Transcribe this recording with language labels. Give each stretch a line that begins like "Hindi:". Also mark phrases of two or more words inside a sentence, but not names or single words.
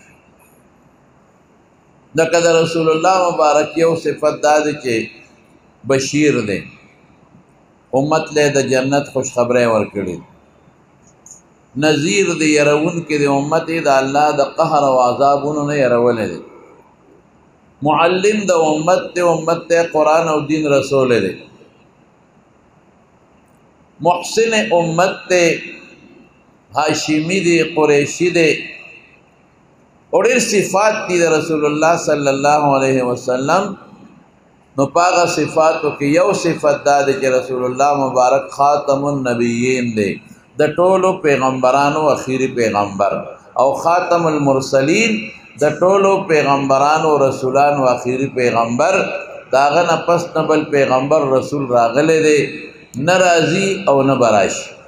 Pashto: دغه رسول الله مبارک یو صفت دا ده چې بشیر ده، امت له د جنت خوش خبره ورکړي، نذیر دی يرون کې د امت د الله د قهر او عذابونو نه يرول دي، معلم د امت قرآن او دین رسول دی، محسن امت هاشمی دی قریشی دی اور صفات دی رسول اللہ
Arabic: صلی اللہ علیہ وسلم
Pashto: نو پاغه صفاتو کې یو صفت دا دی چې رسول الله مبارک
Arabic: خاتم النبیین
Pashto: دی، د ټولو پیغمبرانو اخیری پیغمبر، او
Arabic: خاتم المرسلین
Pashto: د ټولو پیغمبرانو رسولانو اخیری پیغمبر، داغه نه پس نه بل پیغمبر رسول راغلی دی، نه راځي او نه براشي.